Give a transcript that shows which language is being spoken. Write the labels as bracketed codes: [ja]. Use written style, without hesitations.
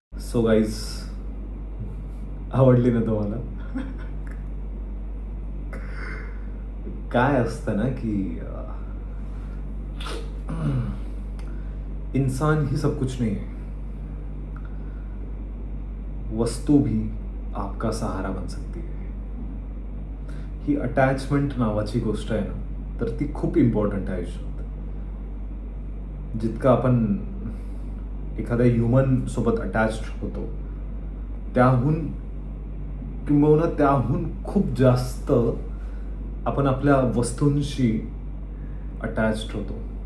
[mr] So guys, आवडली ना तुम्हाला? काय असतं ना की [hi] इंसान ही सब कुछ नहीं है. वस्तु भी आपका सहारा बन सकती है. [mr] ही अटॅचमेंट नावाची गोष्ट आहे ना, तर ती खूप इम्पॉर्टंट आहे आयुष्यात. जितकं आपण एखाद्या ह्युमन सोबत अटॅच्ड होतो त्याहून किंबहुना त्याहून खूप जास्त आपण आपल्या वस्तूंशी अटॅच्ड होतो.